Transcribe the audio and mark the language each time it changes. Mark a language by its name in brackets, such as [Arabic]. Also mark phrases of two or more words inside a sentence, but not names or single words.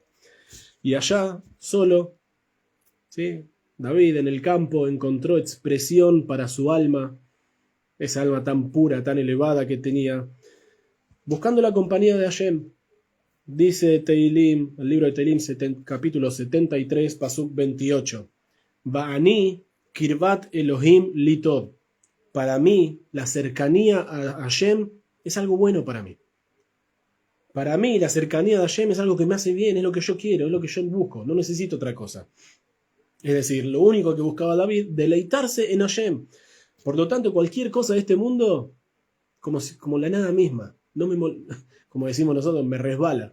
[Spanish] Y allá, solo, ¿sí? David en el campo encontró expresión para su alma, esa alma tan pura, tan elevada que tenía, buscando la compañía de Hashem. Dice Teilim, el libro de Teilim, capítulo 73, pasuk 28. [Hebrew] ואני קרבת אלהים לטוב. [Spanish] Para mí, la cercanía a Hashem es algo bueno para mí. Para mí, la cercanía de Hashem es algo que me hace bien, es lo que yo quiero, es lo que yo busco, no necesito otra cosa. Es decir, lo único que buscaba David, deleitarse en Hashem. Por lo tanto, cualquier cosa de este mundo, como la nada misma, como decimos nosotros, me resbala.